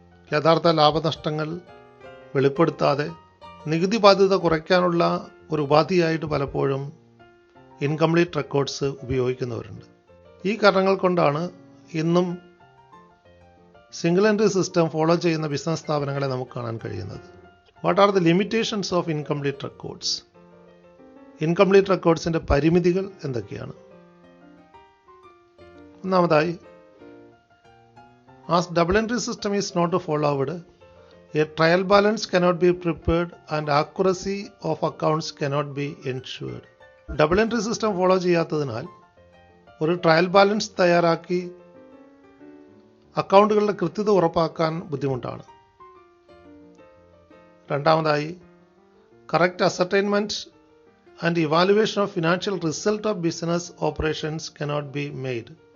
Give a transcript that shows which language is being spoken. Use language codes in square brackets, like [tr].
[ml] യഥാർത്ഥ ലാഭനഷ്ടങ്ങൾ വെളിപ്പെടുത്താതെ നികുതി ബാധ്യത കുറയ്ക്കാനുള്ള ഒരു ഉപാധിയായിട്ട് പലപ്പോഴും ഇൻകംപ്ലീറ്റ് റെക്കോർഡ്സ് ഉപയോഗിക്കുന്നവരുണ്ട്. ഈ കാരണങ്ങൾ കൊണ്ടാണ് ഇന്നും സിംഗിൾ എൻട്രി സിസ്റ്റം ഫോളോ ചെയ്യുന്ന ബിസിനസ് സ്ഥാപനങ്ങളെ നമുക്ക് കാണാൻ കഴിയുന്നത്. [en] What are the limitations of incomplete records? [ml] Incomplete റെക്കോർഡ്സിൻ്റെ പരിമിതികൾ എന്തൊക്കെയാണ്? ഒന്നാമതായി, [en] as double entry system is not followed, a trial balance cannot be prepared and accuracy of accounts cannot be ensured. [ml] Double entry system follow ചെയ്യാത്തതിനാൽ ഒരു trial balance തയ്യാറാക്കി അക്കൗണ്ടുകളുടെ കൃത്യത ഉറപ്പാക്കാൻ ബുദ്ധിമുട്ടാണ്. രണ്ടാമതായി, [en] Correct ascertainment and evaluation of financial result of business operations cannot be made.